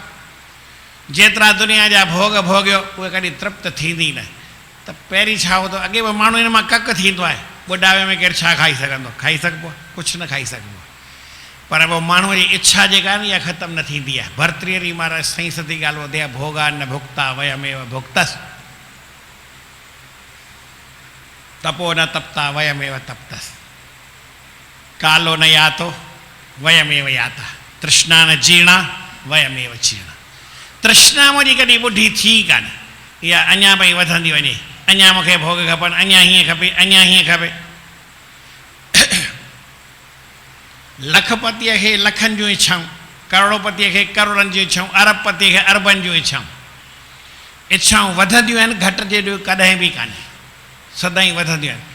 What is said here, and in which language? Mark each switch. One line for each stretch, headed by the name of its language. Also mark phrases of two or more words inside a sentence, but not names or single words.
Sindhi: जेतिरा दुनिया जा भोग भोगियो उहे कॾहिं तृप्त थींदी न। त पहिरीं छा हूंदो, अॻे बि माण्हू हिन मां कक थींदो आहे, ॿुढापे में केरु छा खाई सघंदो? खाई सघिबो? कुझु न खाई सघिबो। पर पोइ माण्हूअ जी इच्छा जेका आहे न, इहा ख़तमु न थींदी आहे। भर्तृहरि महाराज सही सदी ॻाल्हि ॿुधे,
Sanskrit: भोगा न भुक्ता वयमेव भुक्तस, तपो न तपता वयमेव तपतस, कालो न यातो वयमेव याता, तृष्णा न जीर्णा वयमेव जीर्णा।
Sindhi: तृष्णा मुंहिंजी कॾहिं ॿुढी थी कान, इहा अञा भई वधंदी वञे, अञा मूंखे भोग खपनि, अञा हीअं खपे, अञा हीअं खपे। लखपतीअ खे लखनि जूं इच्छाऊं, करोड़पतीअ खे करोड़नि जूं इच्छाऊं, अरबपतीअ खे अरबनि जूं इच्छाऊं वधंदियूं आहिनि, घटि जहिड़ियूं कॾहिं बि कान्हे, सदाईं वधंदियूं आहिनि।